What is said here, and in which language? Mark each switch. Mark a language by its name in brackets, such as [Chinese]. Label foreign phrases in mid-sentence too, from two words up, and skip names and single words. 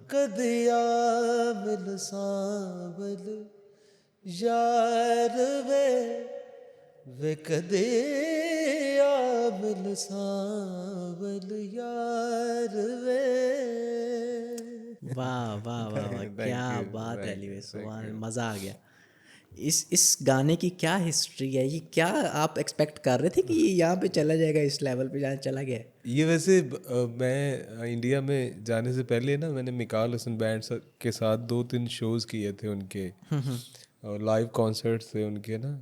[Punjabi] کدیاں مل سانول یار وے کدیاں مل سانول یار وے. [Urdu] واہ واہ واہ واہ، کیا [English] Thank you, [Urdu] بات ہے [English] थैंक [Urdu] علی بھائی, [English] you, thank [Urdu] सुभान, [English] यू। [Urdu] مزہ آ گیا. اس گانے کی کیا ہسٹری ہے، یہ کیا آپ ایکسپیکٹ کر رہے تھے کہ یہ یہاں پہ چلا جائے گا، اس لیول پہ جہاں چلا گیا ہے? یہ ویسے میں انڈیا میں جانے سے پہلے نا، میں نے میکال حسن بینڈ کے ساتھ 2-3 شوز کیے تھے ان کے، اور [English] live concerts [Urdu] تھے ان کے نا.